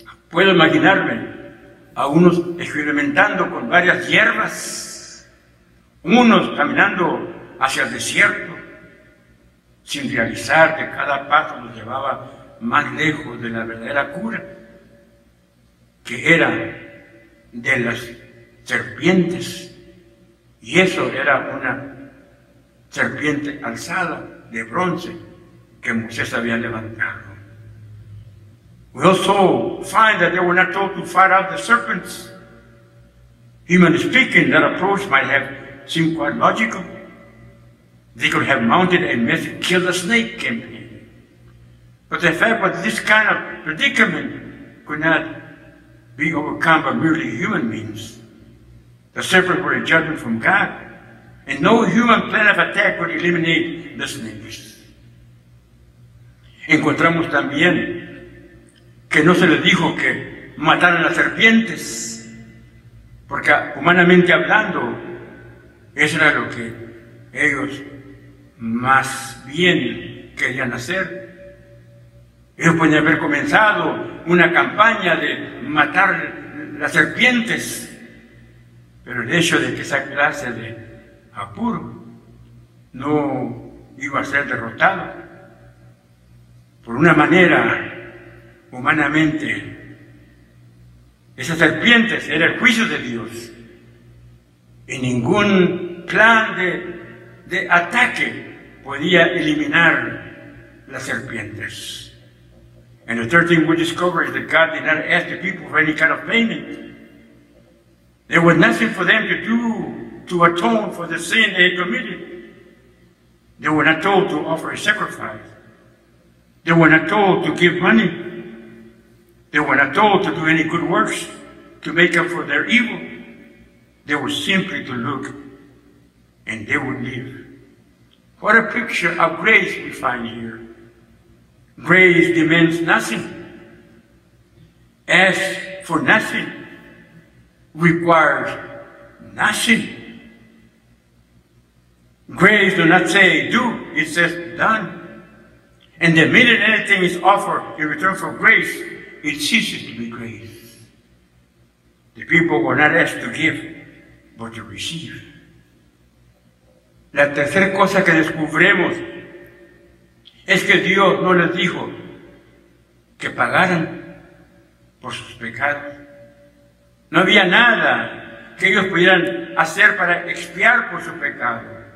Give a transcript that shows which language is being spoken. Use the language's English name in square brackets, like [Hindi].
[Spanish] Puedo imaginarme a unos experimentando con varias hierbas, unos caminando hacia el desierto, sin realizar que cada paso los llevaba más lejos de la verdadera cura, que era de las serpientes, y eso era una serpiente alzada de bronce que Moisés había levantado. [English] We also find that they were not told to fight out the serpents. Humanly speaking, that approach might have seemed quite logical. They could have mounted a method, kill the snake campaign. But the fact was this kind of predicament could not be overcome by merely human means. The serpents were a judgment from God, and no human plan of attack would eliminate the snakes. [Spanish] Encontramos también que no se les dijo que mataran las serpientes, porque humanamente hablando, eso era lo que ellos más bien querían hacer. Ellos podían haber comenzado una campaña de matar las serpientes, pero el hecho de que esa clase de apuro no iba a ser derrotado por una manera humanamente, esas serpientes era el juicio de Dios, y ningún plan de ataque podía eliminar las serpientes. [English] And the third thing we discover is that God did not ask the people for any kind of payment. There was nothing for them to do to atone for the sin they had committed. They were not told to offer a sacrifice. They were not told to give money. They were not told to do any good works to make up for their evil. They were simply to look, and they would live. What a picture of grace we find here. Grace demands nothing, asks for nothing, requires nothing. Grace does not say do, it says done. And the minute anything is offered in return for grace, it ceases to be grace. The people were not asked to give, but to receive. [Spanish] La tercera cosa que descubrimos es que Dios no les dijo que pagaran por sus pecados. No había nada que ellos pudieran hacer para expiar por su pecado.